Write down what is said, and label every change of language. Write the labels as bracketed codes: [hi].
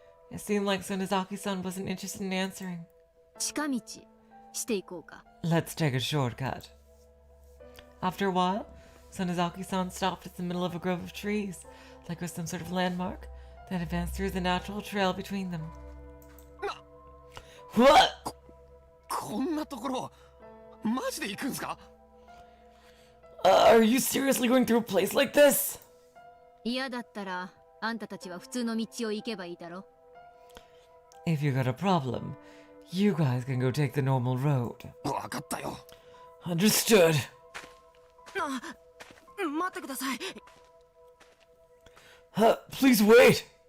[en] It seemed like Sonozaki-san wasn't interested in answering. [ja] 近道していこうか。 [en] Let's take a shortcut. After a while, Sonozaki-san stopped at the middle of a grove of trees, like it was some sort of landmark, then advanced through the natural trail between them. What? [ja] こんなところマジで行くんすか [en] Are you seriously going through a place like this? [ja] 嫌だったらあんたたちは普通の道を行けばいいだろ。 [en] If you got a problem, you guys can go take the normal road. [ja] わかったよ [en] Understood. [ja] 待ってください [en] Please wait!